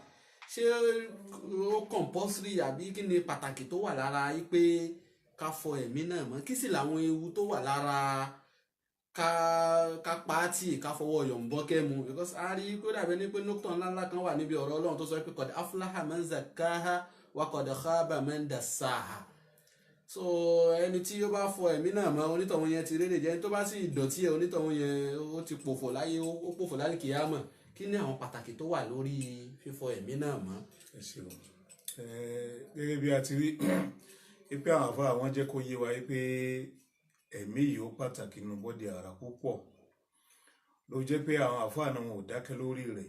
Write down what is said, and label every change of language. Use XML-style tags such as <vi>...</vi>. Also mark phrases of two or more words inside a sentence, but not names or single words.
<yo>Ṣé ó compulsory àbí kí ni pàtàkì tó wà lára yìí pé ká fọ ẹ̀mí náà mọ́? Kí sì làwọn ewu tó wà lára ká pàtì ká fọwọ́ yọ̀ǹbọ́ kẹ́mu? Because a rí kó dàbí ní pé nọ́kítọ̀ ńláńlá kan wà níbi ọ̀rọ̀ Ọlọ́run tó sọ pé</yo> <ar>قد أفلح من زكاها وقد خاب من دساها.</ar> <yo>So ẹni tí ó bá fọ ẹ̀mí náà mọ́, onítọ̀hún yẹn ti rere jẹ́, ẹni tó bá sì dọ̀tí ẹ̀, onítọ̀hún yẹn ó ti pòfò láyé, ó pòfò láyé kìyámà. Kí ni àwọn pàtàkì tó wà lórí fífọ ẹ̀mí náà mọ́? Ẹ ṣeun. Gẹ́gẹ́ bí a ti rí pé àwọn àfáà wọn jẹ́ kó yé wa pé ẹ̀mí yìí ó pàtàkì nínú bọ́dì ara púpọ̀, ló jẹ́ pé àwọn àfáà náà wọn ò dákẹ́ lórí rẹ̀.</yo>